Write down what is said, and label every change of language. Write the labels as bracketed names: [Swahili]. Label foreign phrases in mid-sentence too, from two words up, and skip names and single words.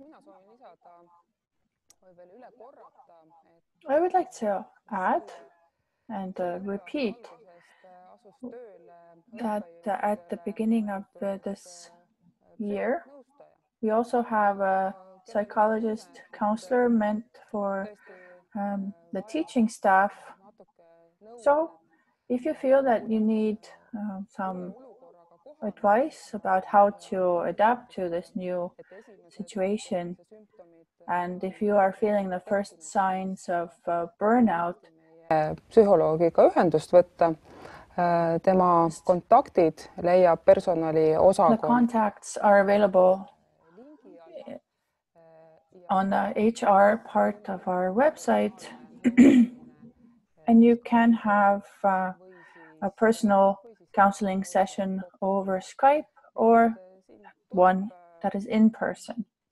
[English] I would like to add and repeat that at the beginning of this year, we also have a psychologist counselor meant for the teaching staff. So if you feel that you need some advice about how to adapt to this new situation, and if you are feeling the first signs of burnout, [Estonian] psühholoogiga ühendust võtta. Tema kontaktid leiab personaliosakond. [English] The contacts are available on the HR part of our website, and you can have a personal counseling session over Skype or one that is in person.